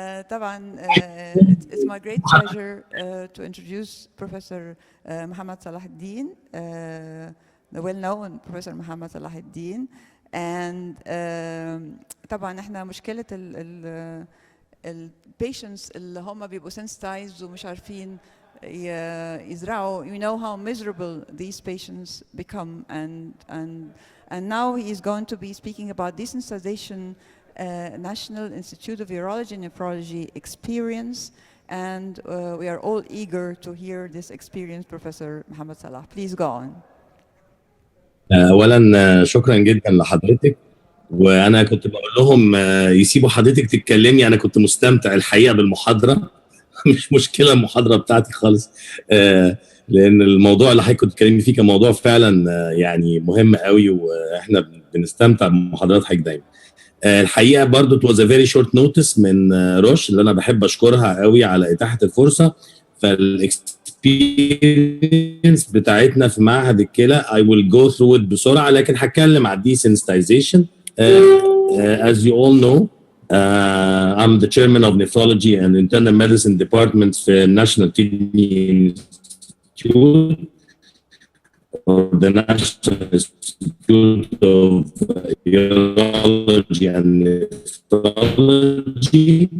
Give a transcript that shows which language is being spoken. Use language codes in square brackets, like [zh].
[ar] طبعا [en] it's my great pleasure to introduce Professor Muhammad Salahuddin, the well-known Professor Muhammad Salahuddin. And [ar] طبعا احنا مشكلة ال patients اللي هم بيبقوا sensitized ومش عارفين يزرعوا. [en] You know how miserable these patients become, and now he is going to be speaking about desensitization, National Institute of Urology and Nephrology experience, and we are all eager to hear this experience. Professor Muhammad Salah, please go on. [ar] اولا شكرا جدا لحضرتك، وانا كنت بقول لهم يسيبوا حضرتك تتكلمي، انا كنت مستمتع الحقيقه بالمحاضره. مش مشكله المحاضره بتاعتي خالص، لان الموضوع اللي حضرتك كنت بتتكلمي فيه كان موضوع فعلا يعني مهم قوي، واحنا بنستمتع بمحاضرات حضرتك دايما. الحقيقه برضو [en] it was a very short notice [ar] من روش اللي انا بحب اشكرها قوي على اتاحه الفرصه. فالاكسبيرينس بتاعتنا في معهد الكلى [en] I will go through it [ar] بسرعه، لكن هتكلم على desensitization. [en] As you all know, I'm the chairman of nephrology and internal medicine departments في National Kidney Institute, or the National Institute of Urology and Nephrology.